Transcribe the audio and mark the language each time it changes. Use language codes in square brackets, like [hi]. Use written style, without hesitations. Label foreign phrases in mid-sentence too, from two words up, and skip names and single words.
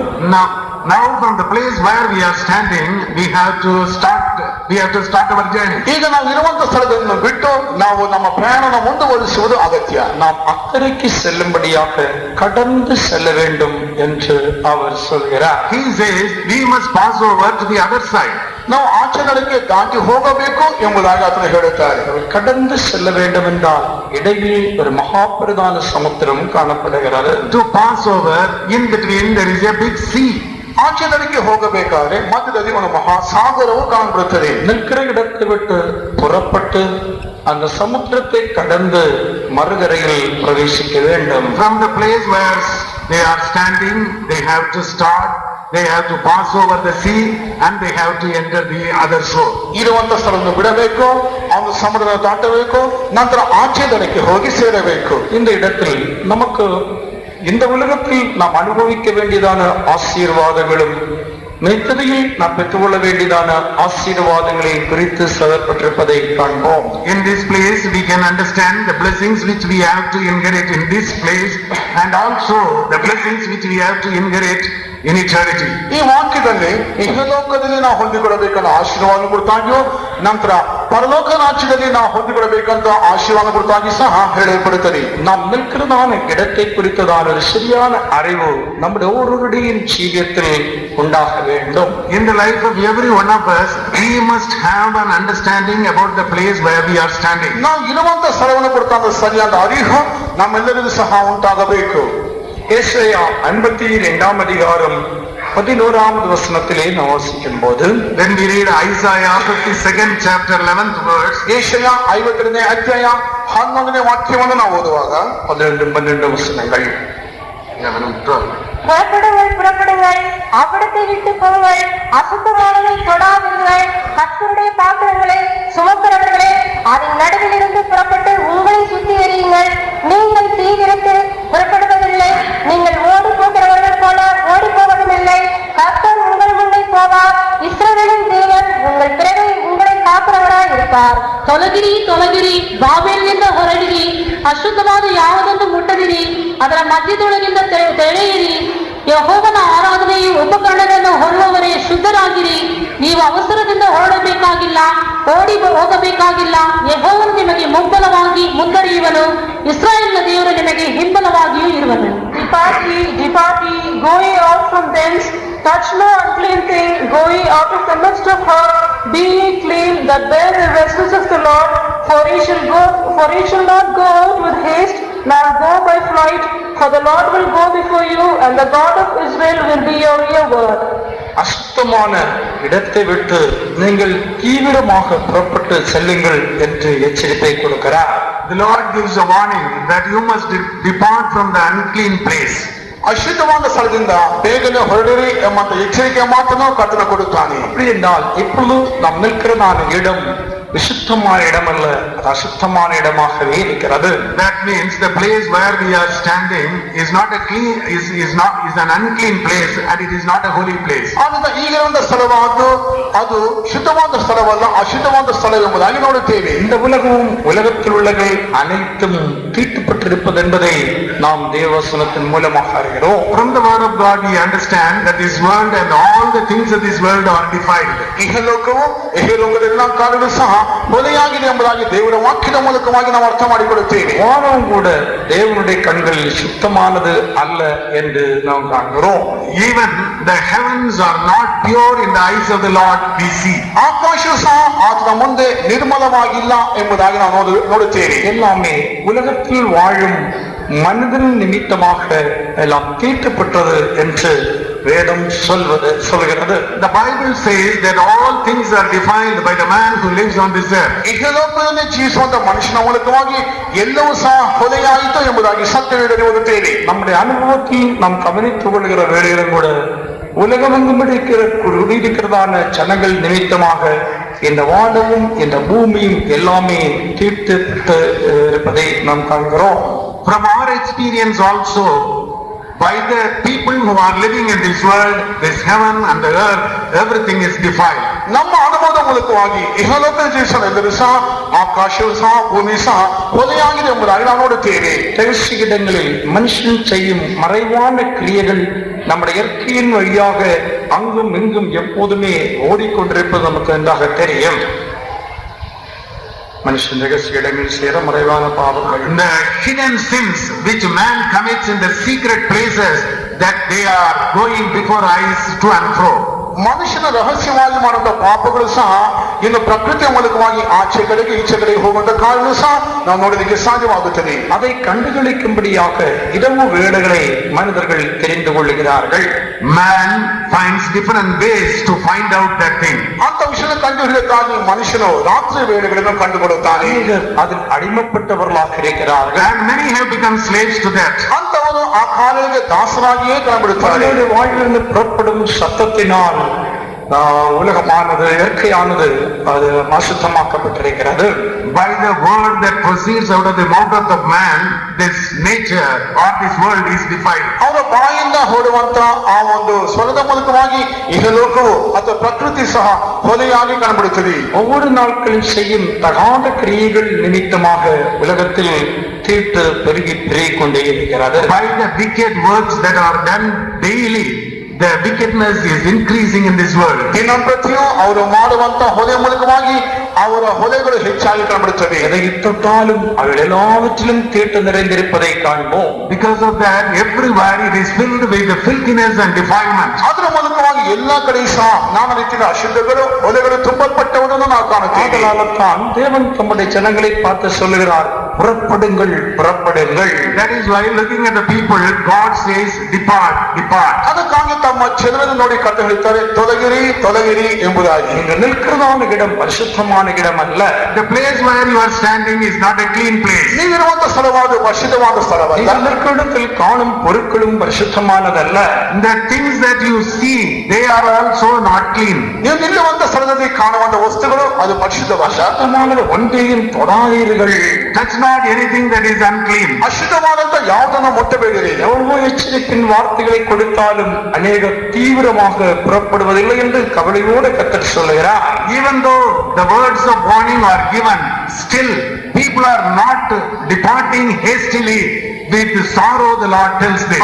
[en] Now from the place where we are standing, we have to start our journey. [kn] ಈಗ ನಾವು ಇರುವಂತ ಸ್ಥಳವನ್ನು ಬಿಟ್ಟು ನಾವು ನಮ್ಮ ಪ್ರಯಾಣನ ಮುಂದುವರಿಸುವುದು ಅಗತ್ಯ. [ta] நாம் அக்கறைக்கு செல்லும்படியாக கடந்து செல்ல வேண்டும் என்று அவர் சொல்கிறார். [en] He says we must pass over to the other side. [kn] ನಾವು ಆಚೆದಳಿಕೆ ದಾಟಿ ಹೋಗಬೇಕು ಎಂಬುದಾಗಿ ಆತನು ಹೇಳುತ್ತಾರೆ. [ta] கடந்து செல்ல வேண்டும் என்றால் இடையில் ஒரு மகாபிரதான சமுத்திரம் காணப்படுகிறது. [en] To pass over, in between there is a big sea. [kn] ಆಚೆದಳಿಕೆ ಹೋಗಬೇಕಾದ್ರೆ ಮಧ್ಯದಲ್ಲಿ ಒಂದು ಮಹಾಸಾಗರವು ಕಾಣಬರುತ್ತದೆ. [ta] நிற்கிற இடத்தை விட்டு புறப்பட்டு அந்த சமுத்திரத்தை கடந்து மறுகரையில் பிரவேசிக்க வேண்டும். [en] From the place where they are standing, they have to start, they have to pass over the sea and they have to enter the other shore. [kn] ಇರುವಂತ ಸ್ಥಳವನ್ನು ಬಿಡಬೇಕು, ಅವನು ಸಮುದ್ರ ದಾಟಬೇಕು, ನಂತರ ಆಚೆದಳಿಕೆ ಹೋಗಿ ಸೇರಬೇಕು. [ta] இந்த இடத்தில் நமக்கு இந்த உலகத்தில் நாம் அனுபவிக்க வேண்டியதான ஆசீர்வாதங்களும் நித்திரையில் நாம் பெற்றுக்கொள்ள வேண்டியதான ஆசீர்வாதங்களை குறித்து சொல்லப்பட்டிருப்பதை காண்போம். [en] In this place we can understand the blessings which we have to inherit in this place and also the blessings which we have to inherit in eternity. [kn] ಈ ವಾಕ್ಯದಲ್ಲಿ ಇಹಲೋಕದಲ್ಲಿ ನಾವು ಹೊಂದಿಕೊಳ್ಳಬೇಕಂತ ಆಶೀರ್ವಾದ ಕುರಿತಾಗಿಯೂ ನಂತರ ಪರಲೋಕ ರಾಜ್ಯದಲ್ಲಿ ನಾವು ಹೊಂದಿಕೊಳ್ಳಬೇಕಂತ ಆಶೀರ್ವಾದ ಕುರಿತಾಗಿ ಸಹ ಹೇಳಲ್ಪಡುತ್ತದೆ. [ta] நாம் நிற்கிறதான இடத்தை குறித்ததான ஒரு சரியான அறிவு நம்முடைய ஒவ்வொருவருடைய ஜீவியத்தில் உண்டாக வேண்டும். [en] In the life of every one of us, we must have an understanding about the place where we are standing. [kn] ನಾವು ಇರುವಂತ ಸ್ಥಳವನ್ನು ಕುರಿತಾದ ಸರಿಯಾದ ಅರಿವು ನಮ್ಮೆಲ್ಲರಿಗೂ ಸಹ ಉಂಟಾಗಬೇಕು. [ta] ஏசாயா 52ஆம் அதிகாரம் 11வது வசனத்திலே நாம் வாசிக்கும் போது, [en] When we read Isaiah 52nd chapter 11th verse, [kn] ಏಷಯ 52ನೇ ಅಧ್ಯಾಯ 11ನೇ ವಾಕ್ಯವನ್ನು ನಾವು ಓದುವಾಗ [ta] 11-12 வசனங்கள். [en] 11 and 12. [ta] புறப்படுங்கள் புறப்படுங்கள், அவ்விடத்தை விட்டு போங்கள், அசுத்தமானதை தொடாதீர்கள், கர்த்தருடைய பாத்திரங்களை சுமக்கிறவர்களே அதன் நடுவில் இருந்து புறப்பட்டு உங்களை சுத்தி எறியுங்கள். நீங்கள் தீவிரத்து புறப்படுவதில்லை, நீங்கள் ஓடி போகிறவர்கள் போல ஓடி போவதும் இல்லை. கர்த்தர் உங்கள் முன்னே போவார், இஸ்ரவேலின் தேவன் உங்கள் பிறகு உங்களை காக்கிறவராய் இருப்பார். [kn] ತೊಲಗಿರಿ ತೊಲಗಿರಿ, ಬಾಬೆಲಿನಿಂದ ಹೊರಡಿರಿ, ಅಶುದ್ಧವಾದ ಯಾವುದೊಂದು ಮುಟ್ಟದಿರಿ, ಅದರ ಮಧ್ಯದೊಳಗಿಂದ ತೆಳೆಯಿರಿ. ಯೆಹೋವನ ಆರಾಧನೆಯು ಉಪಕರಣಗಳನ್ನು ಹೊರುವವರೇ ಶುದ್ಧರಾಗಿರಿ. ನೀವು ಅವಸರದಿಂದ ಹೊರಡಬೇಕಾಗಿಲ್ಲ, ಓಡಿ ಹೋಗಬೇಕಾಗಿಲ್ಲ. ಯೆಹೋವನು ನಿಮಗೆ ಮುಂಬಲವಾಗಿ ಮುಂದರಿಯುವನು, ಇಸ್ರಾಯೇಲಿನ ದೇವರು ನಿಮಗೆ ಹಿಂಬಲವಾಗಿಯೂ ಇರುವನು. [en] Depart ye, go ye out from thence, touch no unclean thing, go ye out of the midst of her, be ye clean that bear the vessels of the Lord, for he shall not go out with haste, nor go by flight, for the Lord will go before you, and the God of Israel will be your reward. [ta] அசுத்தமான இடத்தை விட்டு நீங்கள் தீவிரமாக புறப்பட்டு செல்லுங்கள் என்று எச்சரிப்பை கொடுக்கிறார். [en] The Lord gives a warning that you must depart from the unclean place. [kn] ಅಶುದ್ಧವಾದ ಸ್ಥಳದಿಂದ ಬೇಗನೆ ಹೊರಡಿರಿ ಎಂಬಂತ ಎಚ್ಚರಿಕೆ ಮಾತನ್ನು ಕರ್ತನು ಕೊಡುತ್ತಾನೆ. [ta] அப்படி என்றால் இப்பொழுது நாம் நிற்கிறதான இடம் விசுத்தமான இடம் அல்ல, அது அசுத்தமான இடமாகவே இருக்கிறது. [en] That means the place where we are standing is not a clean, is an unclean place, and it is not a holy place. [kn] ಆದ್ದರಿಂದ ಈಗಿರುವಂತ ಸ್ಥಳವಾದ್ದು ಅದು ಶುದ್ಧವಾದ ಸ್ಥಳವಲ್ಲ, ಅಶುದ್ಧವಾದ ಸ್ಥಳ ಎಂಬುದಾಗಿ ನೋಡುತ್ತೇವೆ. [ta] இந்த உலகமும் உலகத்தில் உள்ளவை அனைத்தும் தீட்டுப்பட்டிருப்பது என்பதை நாம் தேவவசனத்தின் மூலமாக அறிகிறோம். [en] From the word of God we understand that this world and all the things of this world are defiled. [kn] ಇಹಲೋಕವು ಇಹಲೋಕದ ಎಲ್ಲ ಕಾರ್ಯಗಳು ಸಹ ಹೊಲೆಯಾಗಿದೆ ಎಂಬುದಾಗಿ ದೇವರ ವಾಕ್ಯದ ಮೂಲಕವಾಗಿ ನಾವು ಅರ್ಥ ಮಾಡಿಕೊಳ್ಳುತ್ತೇವೆ. [ta] வானம் கூட தேவனுடைய கண்களில் சுத்தமானது அல்ல என்று நாம் காண்கிறோம். [en] Even the heavens are not pure in the eyes of the Lord, we see. [kn] ಆಕಾಶವು ಸಹ ಆತನ ಮುಂದೆ ನಿರ್ಮಲವಾಗಿಲ್ಲ ಎಂಬುದಾಗಿ ನಾವು ನೋಡುತ್ತೇವೆ. [ta] எல்லாமே உலகத்தில் வாழும் மனிதன் நிமித்தமாக எல்லாம் தீட்டுப்பட்டது என்று வேதம் சொல்கிறது. [en] The Bible says that all things are defiled by the man who lives on this earth. [kn] ಇಹಲೋಕದಲ್ಲಿ ಜೀವಿಸುವಂತ ಮನುಷ್ಯನ ಮೂಲಕವಾಗಿ ಎಲ್ಲವೂ ಸಹ ಹೊಲೆಯಾಯಿತು ಎಂಬುದಾಗಿ ಸತ್ಯವೇದನೆ ಓದುತ್ತೇವೆ. [ta] நம்முடைய அனுபவத்தில் நாம் கவனித்துக் கொள்கிற வேளையிலும் கூட உலகமெங்கும் இருக்கிறதான ஜனங்கள் நிமித்தமாக இந்த வானமும் இந்த பூமியும் எல்லாமே தீட்டுப்பட்டு இருப்பதை நாம் காண்கிறோம். [en] From our experience also, by the people who are living in this world, this heaven and the earth, everything is defiled. [kn] ನಮ್ಮ ಅನುಭವದ ಮೂಲಕವಾಗಿ ಇಹಲೋಕದ ಜೀವಿಸಲೆಲ್ಲರೂ ಸಹ ಆಕಾಶವು ಸಹ ಭೂಮಿ ಸಹ ಹೊಲೆಯಾಗಿದೆ ಎಂಬುದಾಗಿ ನಾವು ನೋಡುತ್ತೇವೆ. [ta] ரகசிய இடங்களில் மனுஷன் செய்யும் மறைவான கிரியைகள் நம்முடைய இயற்கையின் வழியாக அங்கும் இங்கும் எப்போதுமே ஓடிக்கொண்டிருப்பது நமக்கு நன்றாக தெரியும். மனுஷன் ரகசிய இடங்களில் சேர மறைவான பாவங்கள், [en] The hidden sins which man commits in the secret places, that they are going before eyes to and fro. [kn] ಮನುಷ್ಯನ ರಹಸ್ಯವಾಗಿ ಮಾಡುವಂತ ಪಾಪಗಳು ಸಹ ಇನ್ನು ಪ್ರಕೃತಿಯ ಮೂಲಕವಾಗಿ ಆಚೆ ಕಡೆಗೆ ಈಚೆ ಕಡೆಗೆ ಹೋಗುವಂತ ಕಾರಣ ಸಹ ನಾವು ನೋಡೋದಕ್ಕೆ ಸಾಧ್ಯವಾಗುತ್ತದೆ. [ta] அதை கண்டுகளிக்கும்படியாக இரவு வேளைகளை மனிதர்கள் தெரிந்து கொள்ளுகிறார்கள். [en] Man finds different ways to find out that thing. [kn] ಅಂತ ವಿಷಯ ಕಂಡುಹಿಡಿಯಕ್ಕಾಗಿ ಮನುಷ್ಯನು ರಾತ್ರಿ ವೇಳೆಗಳನ್ನು ಕಂಡುಕೊಳ್ಳುತ್ತಾನೆ. [ta] அதில் அடிமைப்பட்டவர்களாக இருக்கிறார்கள். [en] And many have become slaves to that. [kn] ಅಂತವರು ಆ ಕಾರ್ಯಕ್ಕೆ ದಾಸರಾಗಿಯೇ ಕಾಣಬಿಡುತ್ತಾರೆ. [ta] வாழ்விலிருந்து புறப்படும் சத்தத்தினால் உலகமானது இயற்கையானது அது அசுத்தமாக்கப்பட்டிருக்கிறது. [en] By the word that proceeds out of the mouth of the man, this nature or this world is defiled. [kn] ಅವರ ಬಾಯಿಂದ ಹೊರಡುವಂತ ಆ ಒಂದು ಸ್ವರದ ಮೂಲಕವಾಗಿ ಇಹಲೋಕವು ಅಥವಾ ಪ್ರಕೃತಿ ಸಹ ಹೊಲೆಯಾಗಿ ಕಾಣಬಿಡುತ್ತದೆ. [ta] ஒவ்வொரு நாட்களில் செய்யும் தகாத கிரியைகள் நிமித்தமாக உலகத்தில் தீட்டு பெருகிக் கொண்டே இருக்கிறது. [en] By the wicked works that are done daily, the wickedness is increasing in this world. [kn] ದಿನಂಪ್ರತಿಯೂ ಅವರು ಮಾಡುವಂತ ಹೊಲೆ ಮೂಲಕವಾಗಿ ಅವರ ಹೊಲೆಗಳು ಹೆಚ್ಚಾಗಿ ಕಾಣಬಿಡುತ್ತವೆ. [ta] எதை தொட்டாலும் அவர்கள் எல்லாவற்றிலும் தீட்டு நிறைந்திருப்பதை காண்போம். [en] Because of that, everywhere it is filled with the filthiness and defilement. [kn] ಅದರ ಮೂಲಕವಾಗಿ ಎಲ್ಲಾ ಕಡೆ ಸಹ ನಾನಾ ರೀತಿಯ ಅಶುದ್ಧಗಳು ಹೊಲೆಗಳು ತುಂಬಲ್ಪಟ್ಟವುದನ್ನು ನಾವು ಕಾಣುತ್ತೇವೆ. [ta] அதனால்தான் தேவன் தம்முடைய ஜனங்களை பார்த்து சொல்லுகிறார், புறப்படுங்கள் புறப்படுங்கள். [en] That is why looking at the people, God says, depart, depart. [kn] ಅದಕ್ಕಾಗಿ ತಮ್ಮ ಜನರನ್ನು ನೋಡಿ ಕಟ್ಟು ಹೇಳ್ತಾರೆ, ತೊಲಗಿರಿ ತೊಲಗಿರಿ ಎಂಬುದಾಗಿ. [ta] நீங்கள் நிற்கிறதான இடம் பரிசுத்தமான இடம் அல்ல. [en] The place where you are standing is not a clean place. [kn] ನೀವಿರುವಂತ ಸ್ಥಳವಾದ ಪರಿಶುದ್ಧವಾದ ಸ್ಥಳವಲ್ಲ. [ta] நீங்கள் நிற்கிற இடத்தில் காணும் பொருட்களும் பரிசுத்தமானதல்ல. [en] The things that you see, they are also not clean. [kn] ನೀವು ನಿಲ್ಲುವಂತ ಸ್ಥಳದಲ್ಲಿ ಕಾಣುವಂತ ವಸ್ತುಗಳು ಅದು ಪರಿಶುದ್ಧವಲ್ಲ. [ta] அசுத்தமானது ஒன்றையும் தொடாதீர்கள். [en] Touch not anything that is unclean. [kn] ಅಶುದ್ಧವಾದಂತ ಯಾವುದನ್ನು ಮುಟ್ಟಬೇಡಿರಿ. [ta] எவ்வளவு எச்சரிப்பின் வார்த்தைகளை கொடுத்தாலும் அநேக தீவிரமாக புறப்படுவதில்லை என்று கவலையோடு கர்த்தர் சொல்லுகிறார். [en] Even though the words of warning are given, still people are not departing hastily with sorrow, the Lord tells this.